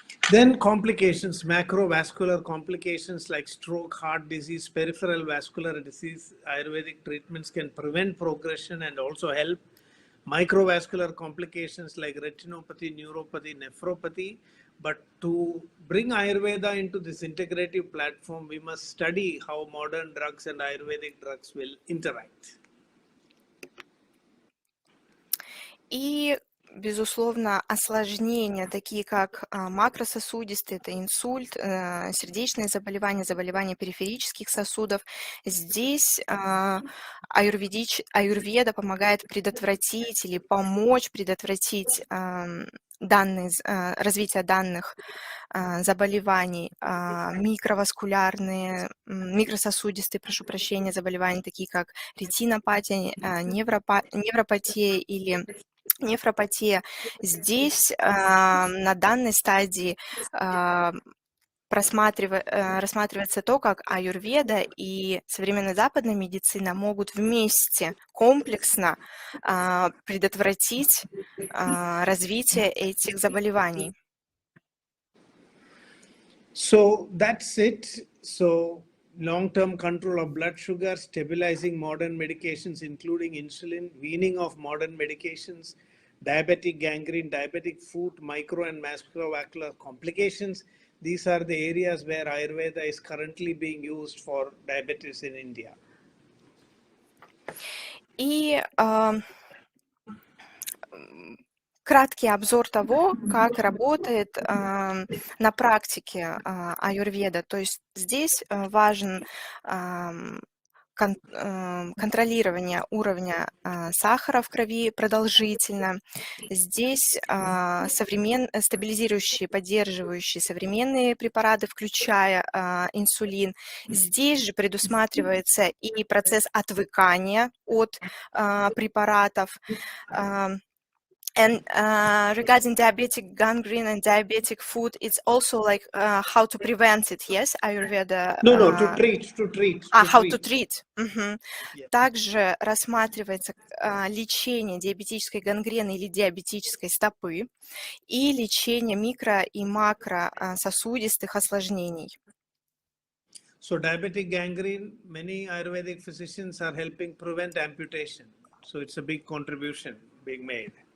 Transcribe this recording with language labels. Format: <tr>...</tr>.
<en>Then complications, macrovascular complications like stroke, heart disease, peripheral vascular disease, Ayurvedic treatments can prevent progression and also help. Microvascular complications like retinopathy, neuropathy, nephropathy. But to bring Ayurveda into this integrative platform, we must study how modern drugs and Ayurvedic drugs will interact.</en> <ru>И, безусловно, осложнения, такие как макрососудистые, это инсульт, сердечные заболевания, заболевания периферических сосудов. Здесь аюрведа помогает предотвратить или помочь предотвратить развитие данных заболеваний, микрососудистые, прошу прощения, заболевания, такие как ретинопатия, невропатия или нефропатия. Здесь на данной стадии рассматривается то, как аюрведа и современная западная медицина могут вместе комплексно предотвратить развитие этих заболеваний.</ru> <en>So that's it. So long-term control of blood sugar, stabilizing modern medications, including insulin, weaning of modern medications, diabetic gangrene, diabetic foot, micro and macrovascular complications. These are the areas where Ayurveda is currently being used for diabetes in India.</en> <ru>И краткий обзор того, как работает на практике аюрведа. То есть здесь важен контролирование уровня сахара в крови продолжительно. Здесь стабилизирующие, поддерживающие современные препараты, включая инсулин. Здесь же предусматривается и процесс отвыкания от препаратов.</ru> <en>And regarding diabetic gangrene and diabetic foot, it's also like how to prevent it, yes? Ayurveda. To treat. How to treat. Yeah.</en> <ru>Также рассматривается лечение диабетической гангрены или диабетической стопы и лечение микро- и макрососудистых осложнений.</ru> <en>So diabetic gangrene, many Ayurvedic physicians are helping prevent amputation. So it's a big contribution being made.</en>